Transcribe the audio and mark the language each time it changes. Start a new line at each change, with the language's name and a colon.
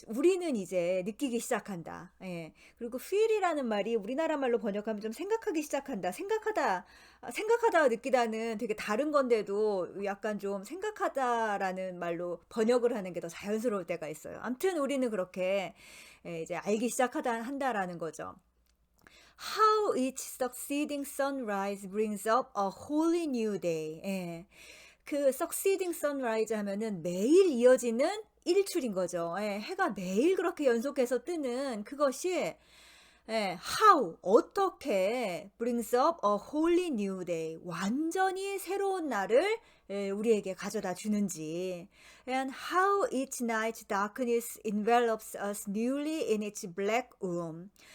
Korean: 우리는 이제 느끼기 시작한다. 그리고 feel이라는 말이 우리나라 말로 번역하면 좀 생각하기 시작한다. 생각하다 느끼다는 되게 다른 건데도 약간 좀 생각하다라는 말로 번역을 하는 게 더 자연스러울 때가 있어요. 암튼 우리는 그렇게 이제 알기 한다라는 거죠.
English: How each succeeding sunrise brings up a wholly new day.
Korean: 그
English: succeeding sunrise
Korean: 하면은 매일 이어지는 일출인 거죠. 해가 매일 그렇게 연속해서 뜨는 그것이
English: how
Korean: 어떻게
English: brings up a wholly new day
Korean: 완전히 새로운 날을 우리에게 가져다 주는지
English: and how each night's darkness envelops us newly in its black womb